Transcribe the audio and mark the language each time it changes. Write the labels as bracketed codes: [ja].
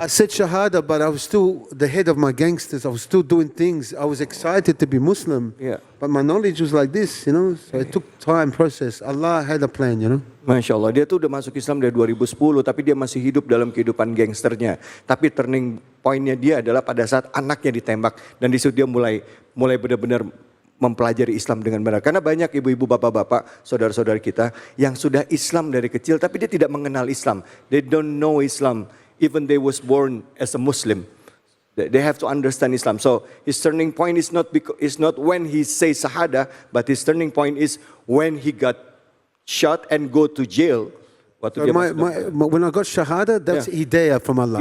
[en] I said Shahada, but I was still the head of my gangsters. I was still doing things. I was excited to be Muslim. Yeah. But my knowledge was like this, you know. So it took time, process. Allah had a plan, you know. [id] Masya Allah, dia tuh udah masuk Islam dari 2010, tapi dia masih hidup dalam kehidupan gangsternya. Tapi turning pointnya dia adalah pada saat anaknya ditembak, dan di situ dia mulai benar-benar mempelajari Islam dengan benar. Karena banyak ibu-ibu, bapak-bapak, saudara-saudara kita yang sudah Islam dari kecil, tapi dia tidak mengenal Islam. [en] They don't know Islam, even they was born as a Muslim. They have to understand Islam. So his turning point is not when he says Shahada, but his turning point is when he got shot and go to jail. So when I got Shahada, that's hidayah from Allah.